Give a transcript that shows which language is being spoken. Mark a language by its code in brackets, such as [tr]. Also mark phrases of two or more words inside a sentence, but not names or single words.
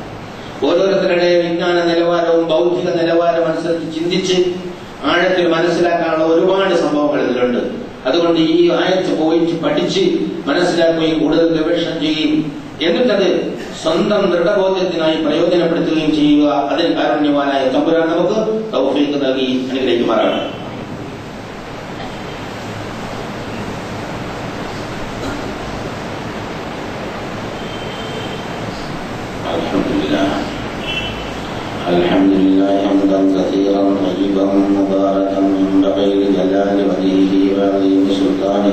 [ml] ഓരോരുത്തരുടെ വിജ്ഞാന നിലവാരവും ബൗദ്ധിക നിലവാരം അനുസരിച്ച് ചിന്തിച്ച് ആഴത്തിൽ മനസ്സിലാക്കാനുള്ള ഒരുപാട് സംഭവങ്ങൾ ഇതിലുണ്ട്. അതുകൊണ്ട് ഈ ആയത്ത് പോയിട്ട് പഠിച്ച് മനസ്സിലാക്കുകയും കൂടുതൽ ഗവേഷണം ചെയ്യുകയും എന്നിട്ടത് സ്വന്തം ദൃഢബോധ്യത്തിനായി പ്രയോജനപ്പെടുത്തുകയും ചെയ്യുക. അതിൽ കാരുണ്യവാനായ തമ്പുരാൻ നമുക്ക് തൗഫീഖ് നൽകി അനുഗ്രഹിക്കുമാറാകട്ടെ. [ar] الحمد لله حمدا كثيرا طيبا مباركا من بغير جلال وجهه وعظيم سلطانه.